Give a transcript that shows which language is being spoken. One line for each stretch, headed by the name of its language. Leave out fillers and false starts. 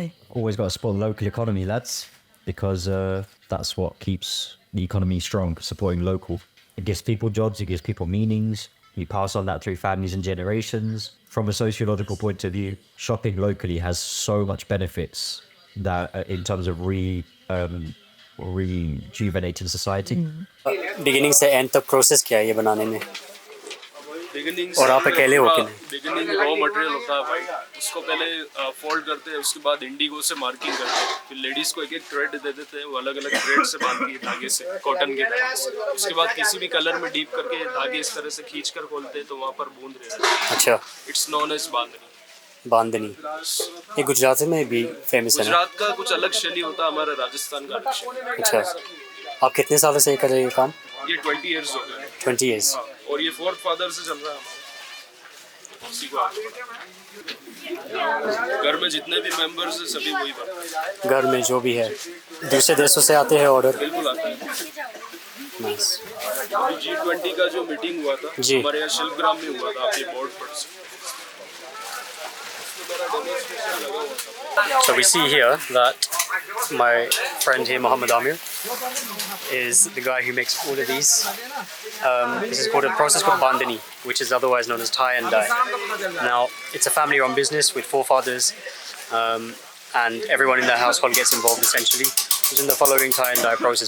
English: Always got to support the local economy, lads, because that's what keeps the economy strong, supporting local. It gives people jobs, it gives people meanings. You pass on that through families and generations. From a sociological point of view, shopping locally has so much benefits that in terms of rejuvenating society.
Hindi: Beginning से end तक process क्या है ये बनाने में? और आप अकेले हो कि नहीं? बिगिनिंग रॉ मटेरियल होता है भाई, उसको पहले फोल्ड करते हैं, उसके बाद इंडिगो से मार्किंग करते हैं, फिर लेडीज को एक एक थ्रेड दे देते हैं, वो अलग अलग थ्रेड से बांधती है धागे से, कॉटन के धागे से। उसके बाद किसी भी कलर में डीप करके धागे इस तरह से खींच कर खोलते हैं तो वहाँ पर बूंद रहता है। अच्छा,
English: It's known as bandhani.
Hindi: बांधनी ये गुजरात में भी फेमस है ना? गुजरात का कुछ अलग शैली होता है, हमारा राजस्थान का अलग शैली। अच्छा, आप कितने सालों से कर रहे हैं काम? ये 20 इयर्स हो गए।
English: 20 years।
Hindi: और ये 4th फादर से चल रहा है हमारा। घर में जितने भी मेंबर्स हैं सभी वही बनते हैं। घर में जो भी है दूसरे देशों से आते हैं ऑर्डर? बिल्कुल आते हैं।
English: Nice.
Hindi: G20 का जो मीटिंग हुआ था हमारे यहाँ शिल्पग्राम में हुआ था, आपके बोर्ड पर से।
English: So we see here that my friend here, Mohammed Amir, is the guy who makes all of these. This is called a process called bandhani, which is otherwise known as tie and dye. Now, it's a family-run business with 4 fathers, and everyone in the household gets involved essentially in the following tie and dye process.